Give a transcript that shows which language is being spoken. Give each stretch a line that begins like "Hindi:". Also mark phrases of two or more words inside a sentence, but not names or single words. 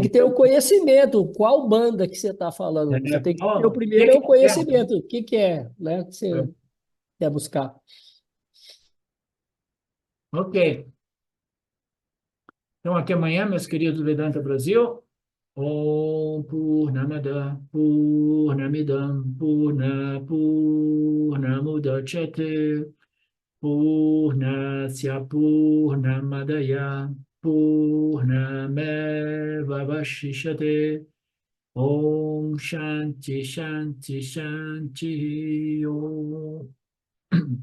Portuguese: tem que ter o conhecimento. Qual banda que você está falando? Você tem que ter o primeiro é o conhecimento. O que é, né, que você quer buscar? Ok. Então, até amanhã, meus queridos Vedanta Brasil.
Sanskrit: Om Purnamada Purnamidam Purnamudachyate Purnasya Purnamadaya Purnameva Vashishyate Om Shanti Shanti Shanti Om.